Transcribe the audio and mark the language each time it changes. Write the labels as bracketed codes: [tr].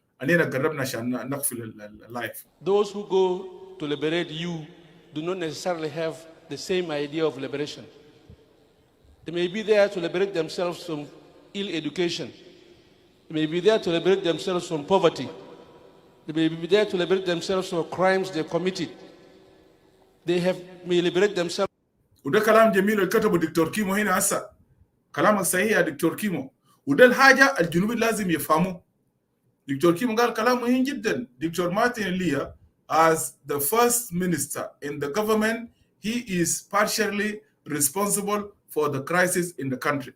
[ar] أنينا قربنا عشان نقفل اللايف. [en] Those who go to liberate you do not necessarily have the same idea of liberation. They may be there to liberate themselves from ill education. They may be there to liberate themselves from poverty. They may be there to liberate themselves from crimes they committed. They may liberate themselves. [ar] وده كلام جميل اللي كتبه دكتور كيمو هنا هسه. كلامك صحيح يا دكتور كيمو. وده الحاجة الجنوبي لازم يفهموا. دكتور كيمو قال كلام مهم جدا. [en] Doctor Martin ليا as the first minister in the government, he is partially responsible for the crisis in the country.